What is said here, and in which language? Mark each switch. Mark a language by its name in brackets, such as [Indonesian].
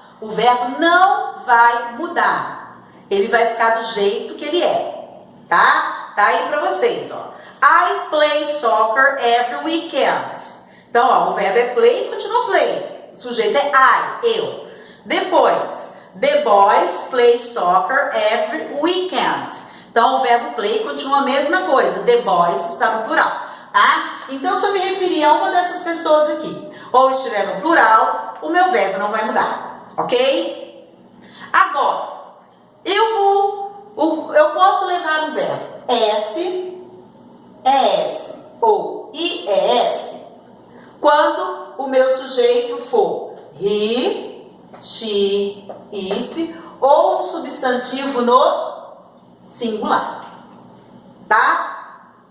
[Portuguese] O verbo não vai mudar. Ele vai ficar do jeito que ele é, tá? Tá aí pra vocês, ó. [English] I play soccer every weekend. [Portuguese] Então, ó, o verbo é play e continua play. O sujeito é I, eu. Depois, [English] the boys play soccer every weekend. [Portuguese] Então, o verbo play continua a mesma coisa. The boys está no plural, tá? Então, se eu me referir a uma dessas pessoas aqui, ou estiver no plural, o meu verbo não vai mudar, ok? Agora, eu posso levar um verbo S, ES ou IES quando o meu sujeito for he, she, it ou um substantivo no singular, tá?